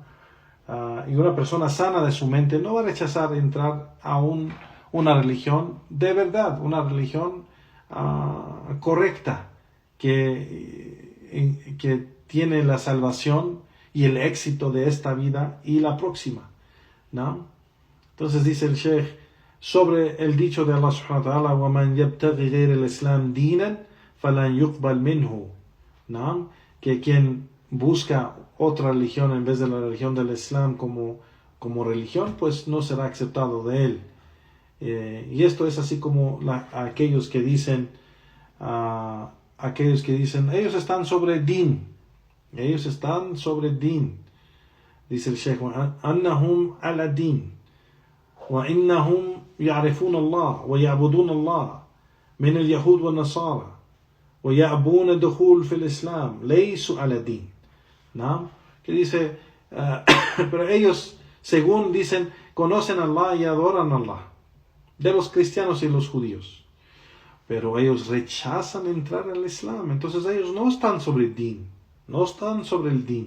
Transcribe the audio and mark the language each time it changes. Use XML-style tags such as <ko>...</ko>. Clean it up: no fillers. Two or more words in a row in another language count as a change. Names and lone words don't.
<es>Y una persona sana de su mente no va a rechazar entrar a una religión de verdad, una religión correcta, que tiene la salvación y el éxito de esta vida y la próxima, ¿no? Entonces dice el Sheikh sobre el dicho de Allah</es> <ar>سبحانه وتعالى, وَمَنْ يَبْتَغِ غَيْرَ الْإِسْلَامِ دِينًا فَلَنْ يُقْبَلْ مِنْهُ,</ar> <es>¿no? que quien busca otra religión en vez de la religión del Islam como religión, pues no será aceptado de él. Y esto es así como aquellos que dicen, ellos están sobre din. Ellos están sobre din. Dice el Sheikh,</es> <ar>أنهم على دين. وإنهم يعرفون الله ويعبدون الله من اليهود والنصارى ويأبون الدخول في الإسلام ليسوا على دين.</ar> <es>¿No? Que dice, pero ellos, según dicen, conocen a Allah y adoran a Allah, de los cristianos y los judíos, pero ellos rechazan entrar al Islam. Entonces ellos no están sobre el din, no están sobre el din.</es>